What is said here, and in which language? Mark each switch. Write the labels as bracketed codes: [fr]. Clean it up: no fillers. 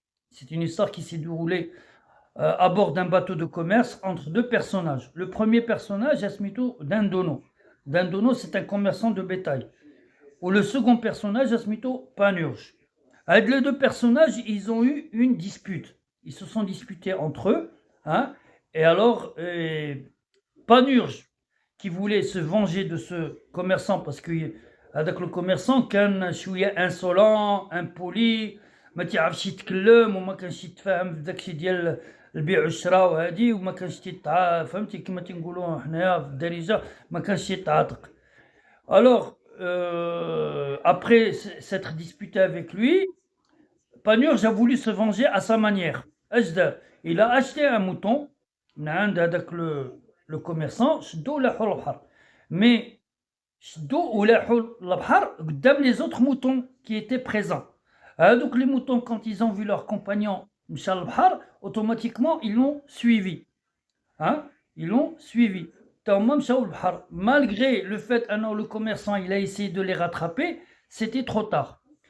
[fr] C'est une histoire qui s'est déroulée à bord d'un bateau de commerce entre deux personnages. Le premier personnage, Asmito Dindono. Dindono, c'est un commerçant de bétail. Ou le second personnage, Asmito Panurge. Avec les deux personnages, ils ont eu une dispute. Ils se sont disputés entre eux. Hein, et alors, Panurge, qui voulait se venger de ce commerçant, parce que avec le commerçant, [ar] كان شوية [fr] insolent, impoli, [ar] ما تعرفش يتكلم وما كانش يتفاهم في داكشي ديال البيع والشراء وهادي وما كانش فهمتي كما تنقولوا حنايا في الدارجه ما كانش يتعاطق. [fr] Alors après s'être disputé avec lui, Panurge a voulu se venger à sa manière. [ar] اش دار؟ [fr] Il a acheté un mouton [ar] من عند هذاك [fr] le commerçant, [ar] شدو ولاحو للبحر. [fr] Mais [ar] شدو ولاحو للبحر قدام [fr] les autres moutons qui étaient présents. Donc les moutons, quand ils ont vu leur compagnon [ar] Mchal Bhar, [fr] automatiquement ils l'ont suivi. Hein? Ils l'ont suivi. Malgré le fait que le commerçant il a essayé de les rattraper, c'était trop tard.